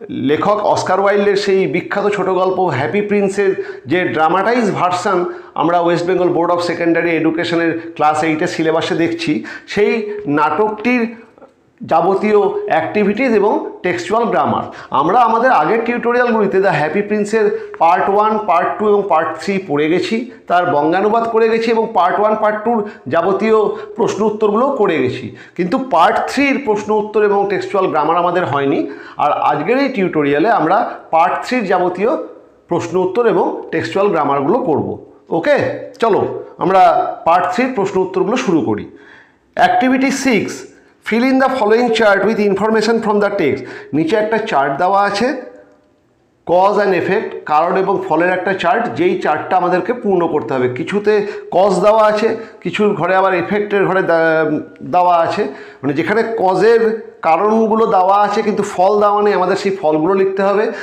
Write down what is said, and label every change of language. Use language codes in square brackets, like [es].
[bn] লেখক অস্কার ওয়াইল্ডের সেই বিখ্যাত ছোট গল্প হ্যাপি প্রিন্সের যে ড্রামাটাইজ ভার্সান আমরা West Bengal board of secondary এডুকেশনের ক্লাস 8-এর সিলেবাসে দেখছি, সেই নাটকটির যাবতীয় অ্যাক্টিভিটিস এবং টেক্সচুয়াল গ্রামার আমরা আমাদের আগের টিউটোরিয়ালগুলিতে দ্য হ্যাপি প্রিন্সের পার্ট 1, পার্ট 2 এবং পার্ট 3 পড়ে গেছি, তার বঙ্গানুবাদ করে গেছি এবং পার্ট 1, পার্ট 2-র যাবতীয় প্রশ্ন উত্তরগুলোও করে গেছি। কিন্তু পার্ট 3-র প্রশ্ন উত্তর এবং টেক্সচুয়াল গ্রামার আমাদের হয়নি। আর আজকের এই টিউটোরিয়ালে আমরা পার্ট 3-র যাবতীয় প্রশ্ন উত্তর এবং টেক্সচুয়াল গ্রামারগুলো করব। ওকে, চলো আমরা পার্ট 3-র প্রশ্ন উত্তরগুলো শুরু করি। Activity 6, [en] fill in the following chart with information from the text। [bn] নিচে একটা চার্ট দেওয়া আছে, কজ অ্যান্ড এফেক্ট, কারণ এবং ফলের একটা চার্ট, যেই চার্টটা আমাদেরকে পূর্ণ করতে হবে। কিছুতে কজ দেওয়া আছে, কিছুর ঘরে আবার এফেক্টের ঘরে দেওয়া আছে, মানে যেখানে কজের কারণগুলো দেওয়া আছে কিন্তু ফল দেওয়া নেই, আমাদের সেই ফলগুলো লিখতে হবে।